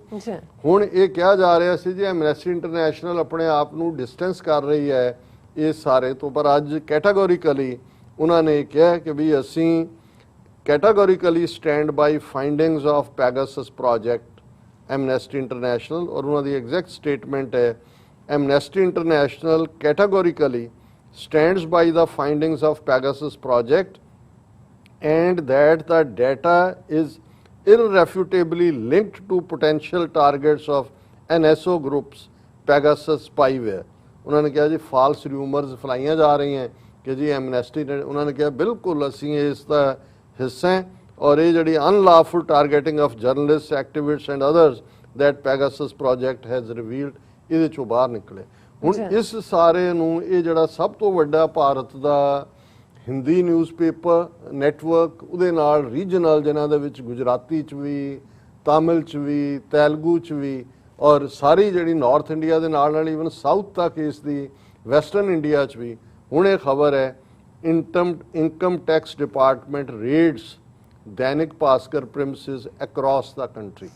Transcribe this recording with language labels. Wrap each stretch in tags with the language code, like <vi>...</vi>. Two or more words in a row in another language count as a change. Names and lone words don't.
<pa>ਹੁਣ ਇਹ ਕਿਹਾ ਜਾ ਰਿਹਾ ਸੀ ਜੀ ਐਮਨੈਸਟੀ ਇੰਟਰਨੈਸ਼ਨਲ ਆਪਣੇ ਆਪ ਨੂੰ ਡਿਸਟੈਂਸ ਕਰ ਰਹੀ ਹੈ ਇਸ ਸਾਰੇ ਤੋਂ, ਪਰ ਅੱਜ ਕੈਟਾਗੋਰੀਕਲੀ ਉਹਨਾਂ ਨੇ ਕਿਹਾ ਕਿ ਵੀ ਅਸੀਂ</pa> <en>categorically stand by findings of Pegasus Project</en> <pa>ਐਮਨੈਸਟੀ ਇੰਟਰਨੈਸ਼ਨਲ। ਔਰ ਉਹਨਾਂ ਦੀ ਐਗਜ਼ੈਕਟ ਸਟੇਟਮੈਂਟ ਹੈ,</pa> <en>Amnesty International categorically stands by the findings of Pegasus project and that the data is irrefutably linked to potential targets of NSO groups Pegasus spyware।</en> <pa>ਉਹਨਾਂ ਨੇ ਕਿਹਾ ਜੀ</pa> <en>false rumours</en> <pa>ਫਲਾਈਆਂ ਜਾ ਰਹੀਆਂ ਕਿ ਜੀ ਐਮਨੈਸਟੀ ਨੇ, ਉਹਨਾਂ ਨੇ ਕਿਹਾ ਬਿਲਕੁਲ ਅਸੀਂ ਇਸ ਦਾ ਹਿੱਸਾ ਹੈ, ਔਰ ਇਹ ਜਿਹੜੀ</pa> <en>unlawful targeting of journalists, activists and others that Pegasus project has revealed,</en> <pa>ਇਹਦੇ ਚੋਂ ਬਾਹਰ ਨਿਕਲੇ। ਹੁਣ ਇਸ ਸਾਰੇ ਨੂੰ ਇਹ ਜਿਹੜਾ ਸਭ ਤੋਂ ਵੱਡਾ ਭਾਰਤ ਦਾ</pa> <en>Hindi newspaper network,</en> <pa>ਉਹਦੇ ਨਾਲ ਰੀਜਨਲ ਜਿਨ੍ਹਾਂ ਦੇ ਵਿੱਚ ਗੁਜਰਾਤੀ 'ਚ ਵੀ, ਤਾਮਿਲ 'ਚ ਵੀ, ਤੇਲਗੂ 'ਚ ਵੀ, ਔਰ ਸਾਰੀ ਜਿਹੜੀ ਨਾਰਥ ਇੰਡੀਆ ਦੇ ਨਾਲ ਈਵਨ ਸਾਊਥ ਤੱਕ ਇਸ ਦੀ, ਵੈਸਟਰਨ ਇੰਡੀਆ 'ਚ ਵੀ ਹੁਣ ਇਹ ਖਬਰ ਹੈ</pa> <en>income tax department raids Dainik Bhaskar premises across the country.</en>